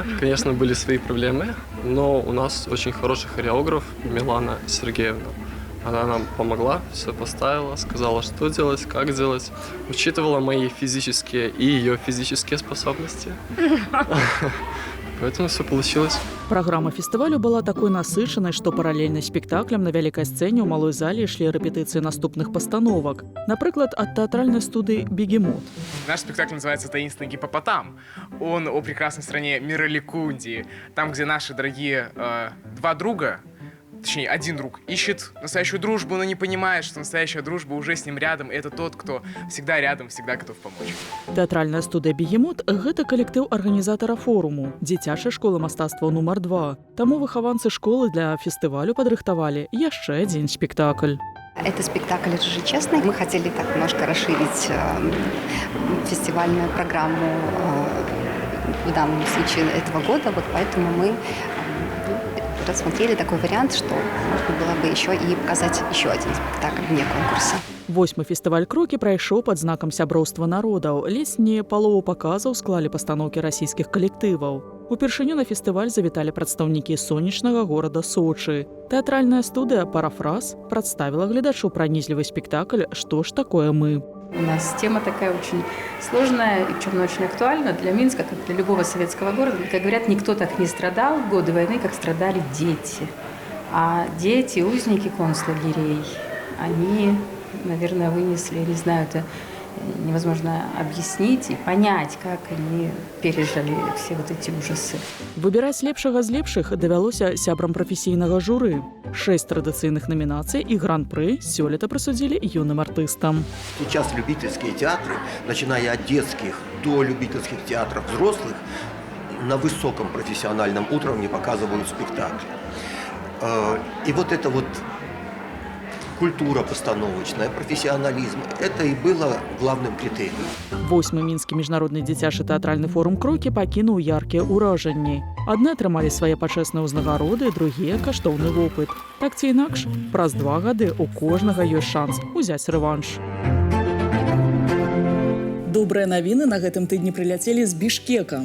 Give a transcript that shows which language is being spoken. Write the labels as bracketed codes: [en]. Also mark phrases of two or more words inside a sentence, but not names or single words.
[ru] Конечно, были свои проблемы, но у нас очень хороший хореограф Милана Сергеевна. Она нам помогла, все поставила, сказала, что делать, как делать. Учитывала мои физические и ее физические способности. Поэтому все получилось. Программа фестивалю была такой насыщенной, что параллельно спектаклям [be] на вялікай сцэне ў малой зале ішлі рэпетыцыі наступных пастановак. Напрыклад, ад тэатральнай студыі «Бегемот». [ru] Наш спектакль называется «Таинственный гиппопотам». Он о прекрасной стране Мираликундии, там, где наши дорогие два друга точнее, один друг ищет настоящую дружбу, но не понимает, что настоящая дружба уже с ним рядом, и это тот, кто всегда рядом, всегда готов помочь. [be] Тэатральная студыя «Бегемот» – гэта калектыў арганізатара форуму, дзіцячай школы мастацтва нумар 2. Таму выхаванцы школы для фестывалю падрыхтавалі яшчэ адзін спектакль. [ru] Это спектакль «Жижи честный». Мы хотели так немножко расширить фестивальную программу в данном случае этого года, вот поэтому мы рассмотрели такой вариант, что можно было бы еще и показать еще один спектакль вне конкурса. [be] 8-й фестываль «Крокі» прайшоў пад знакам сяброўства народаў. Ледзь не палову паказаў склалі пастаноўкі расійскіх калектываў. Упершыню на фестываль завіталі прадстаўнікі сонечнага горада Сочы. Тэатральная студыя «Парафраз» прадставіла гледачу пранізлівы спектакль «Что ж такое мы?». [ru] У нас тема такая очень сложная и причем очень актуальна для Минска, как для любого советского города. Как говорят, никто так не страдал в годы войны, как страдали дети. А дети, узники концлагерей, они, наверное, вынесли, не знаю, это невозможно объяснить и понять, как они пережили все вот эти ужасы. [be] Выбираць лепшага з лепшых давялося сябрам прафесійнага журы. 6 традыцыйных номінацый і гран-пры сёлета прысудзілі юным артыстам. [ru] Сейчас любительские театры, начиная от детских до любительских театров взрослых, на высоком профессиональном уровне показывают спектакли. И вот это вот культура постановочная, профессионализм – это и было главным критерием. [be] 8-й мінскі міжнародны дзіцячы тэатральны форум «Крокі» пакінуў яркія ўражанні. Адны атрымалі свае пачэсныя ўзнагароды, другія – каштоўны вопыт. Так ці інакш, праз 2 гады у кожнага ёсць шанс узяць рэванш. Добрыя навіны на гэтым тыдні прыляцелі з Бішкека.